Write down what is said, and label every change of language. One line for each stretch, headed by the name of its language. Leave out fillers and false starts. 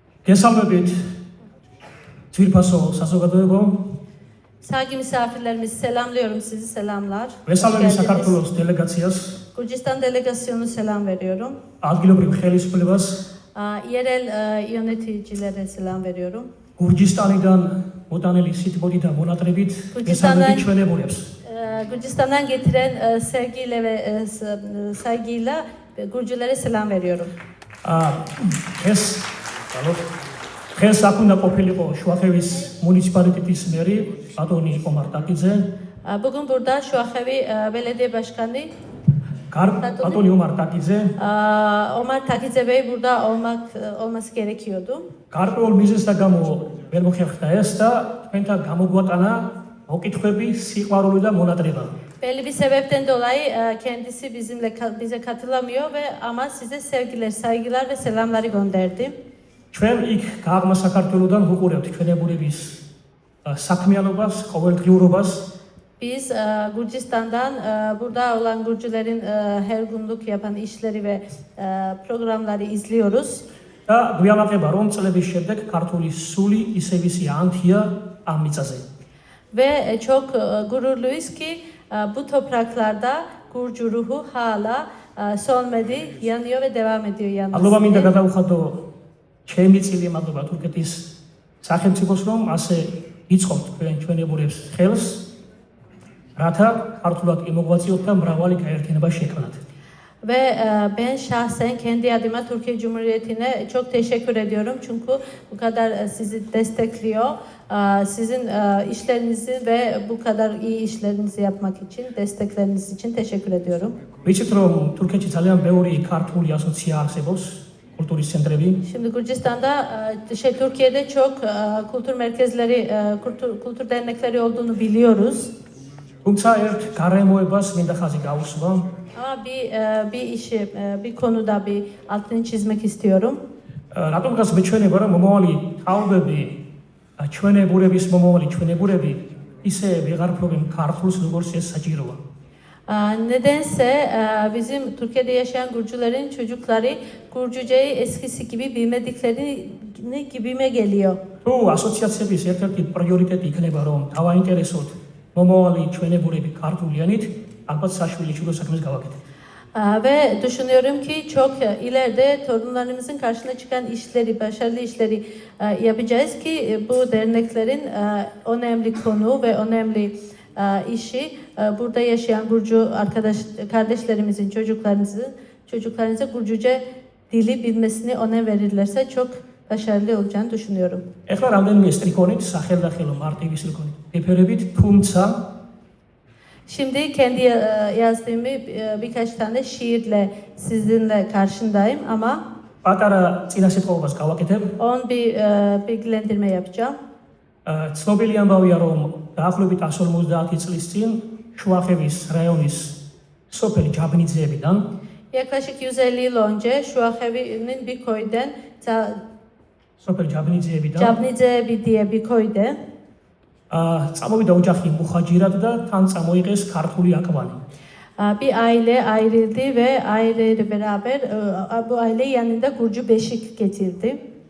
Georgian: Გესალმებით ძვირფასო საზოგადოებო.
Turkish: Saygı misafirlerimizi selamlıyorum sizi selamlar.
Georgian: Გესალმებით საქართველოს დელეგაციას,
Turkish: Gürcistan delegasyonu selam veriyorum.
Georgian: ადგილობრივ ხელისუფლებას,
Turkish: Yerel yöneticilere selam veriyorum.
Georgian: გურჯისტანიდან მოტანილი სიტბოდი და მონატრებით გესალმებით ჩვენებულებს.
Turkish: Gürcistan'dan getiren sevgiyle ve saygıyla Gürcülere selam veriyorum.
Georgian: დღეს აქ უნდა ყოფილიყო შუახევის მუნიციპალიტეტის მერი ბატონი ომარ ტაკიძე.
Turkish: Bugün burada Şuaxevi Belediye Başkanı
Georgian: ბატონი ომარ ტაკიძე.
Turkish: Omar Takidze Bey burada olması gerekiyordu.
Georgian: გარკვეულ მიზეზთა გამო ვერ მოხერხდა ეს და თქვენთან გამოგვატანა მოკითხვები, სიყვარული და მონატრება.
Turkish: Belli bir sebepten dolayı kendisi bize katılamıyor ve ama size sevgiler, saygılar ve selamları gönderdi.
Georgian: ჩვენ იქ გაღმა საქართველოსთან ვუყურებთ ჩვენებურების საქმიანობას, ყოველდღიურობას.
Turkish: Biz Gürcistan'dan burada olan Gürcülerin her günlük yapan işleri ve programları izliyoruz.
Georgian: და გვიამაყება რომ წლების შემდეგ ქართული სული ისევისია ანთია ამ მიწაზე.
Turkish: Ve çok gururluyuz ki bu topraklarda Gürcü ruhu hala sönmedi, yanıyor ve devam ediyor
Georgian: ალბათ მინდა
Turkish: yanması.
Georgian: გადავხადო ჩემი წილი მადლობა თურქეთის სახელმწიფოს, რომ ასე იწყობთ თქვენ ჩვენებურებს ხელს, რათა ქართულად იმოღვაწიოთ და mravali გაერთიანება შექმნათ.
Turkish: Ve ben şahsen kendi adıma Türkiye Cumhuriyeti'ne çok teşekkür ediyorum. Çünkü bu kadar sizi destekliyor. Sizin işlerinizi ve bu kadar iyi işlerinizi yapmak için, destekleriniz için teşekkür ediyorum.
Georgian: ვიცით რომ თურქეთში ძალიან ბევრი ქართული ასოციაცია არსებობს, კულტურის ცენტრები.
Turkish: Şimdi Gürcistan'da, Türkiye'de çok kültür merkezleri, kültür dernekleri olduğunu biliyoruz.
Georgian: თუმცა ერთ გარემოებას მინდა ხაზი გავუსვა.
Turkish: Ama bir işi, bir konuda bir altını çizmek istiyorum.
Georgian: რატომ გას მეჩვენება რომ მომავალი თაობები, ჩვენებურების მომავალი ჩვენებურები ისე ვეღარ ფლობენ ქართულს, როგორც ეს საჭიროა.
Turkish: Nedense bizim Türkiye'de yaşayan Gürcülerin çocukları Gürcüceyi eskisi gibi bilmediklerini gibime geliyor.
Georgian: თუ ასოციაციების ერთ-ერთი პრიორიტეტი იქნება რომ დავაინტერესოთ მომავალი ჩვენებურები ქართულიანით, ალბათ საშვილი ჩუდო საქმეს გავაკეთებთ.
Turkish: Ve düşünüyorum ki çok ileride torunlarımızın karşına çıkan işleri, başarılı işleri yapacağız ki bu derneklerin önemli konu ve önemli işi burada yaşayan Gürcü kardeşlerimizin çocuklarınıza Gürcüce dili bilmesini önem verirlerse çok başarılı olacağını düşünüyorum.
Georgian: ეხლა რამდენიმე სტრიქონით, სახელდახელო მარტივი სტრიქონით ეფერებით, თუმცა
Turkish: Şimdi kendi yazdığım birkaç tane şiirle sizinle karşındayım ama
Georgian: პატარა წინასწარმოებას გავაკეთებ.
Turkish: onun bir bilgilendirme yapacağım.
Georgian: ცნობილი ამბავია რომ დაახლოებით 150 წლის წინ შუახევის რაიონის სოფელი ჯაბნიძეებიდან
Turkish: Yaklaşık 150 yıl önce Şuaxevi'nin bir köyden
Georgian: სოფელი ჯაბნიძეებიდან
Turkish: Cabnicebi diye bir köyde
Georgian: წამოვიდა ოჯახი მუხაჯირად და თან წამოიღეს ქართული აკვანი.
Turkish: bir aile ayrıldı ve aileyle beraber bu aile yanında Gürcü beşik getirdi.